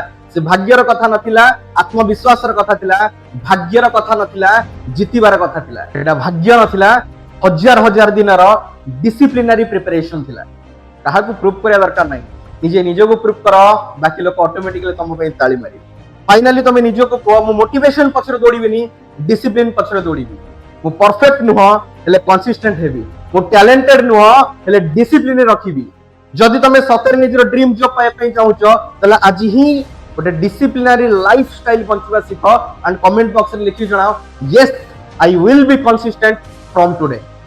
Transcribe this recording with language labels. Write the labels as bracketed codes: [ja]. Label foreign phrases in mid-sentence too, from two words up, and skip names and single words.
[or] ସେ ଭାଗ୍ୟର କଥା ନଥିଲା, ଆତ୍ମବିଶ୍ୱାସର କଥା ଥିଲା, ଭାଗ୍ୟର କଥା ନଥିଲା, ଜିତିବାର କଥା ଥିଲା। ସେଟା ଭାଗ୍ୟ ନଥିଲା, ହଜାର ହଜାର ଦିନର [en] disciplinary preparation [or] ଥିଲା। କାହାକୁ ପ୍ରୁଭ କରିବା ଦରକାର ନାହିଁ, ନିଜେ ନିଜକୁ ପ୍ରୁଭ କର, ବାକି ଲୋକ ଅଟୋମେଟିକାଲି ତମ ପାଇଁ ତାଳି ମାରିବେ। ଫାଇନାଲି ତୁମ ନିଜକୁ କହ ମୁଁ ମୋଟିଭେସନ ପଛରେ ଦୌଡ଼ିବି, ଡିସିପ୍ଲିନ ପଛରେ ଦୌଡ଼ିବି। ମୁଁ ପରଫେକ୍ଟ ନୁହଁ ହେଲେ କନସିଷ୍ଟେଣ୍ଟ ହେବି, ମୁଁ ଟାଲେଣ୍ଟେଡ ନୁହଁ ହେଲେ ଡିସିପ୍ଲିନ ରଖିବି। ଯଦି ତୁମ ସତରେ ନିଜର [en] dream job [or] ପାଇ ଚାହୁଁଛ ତାହେଲେ ଆଜି ହିଁ ଗୋଟେ [en] disciplinary lifestyle [or] ବଞ୍ଚିବା ଶିଖ [en] and comment box [or] ରେ ଲେଖି ଜଣାଅ [en] yes I will be consistent from today.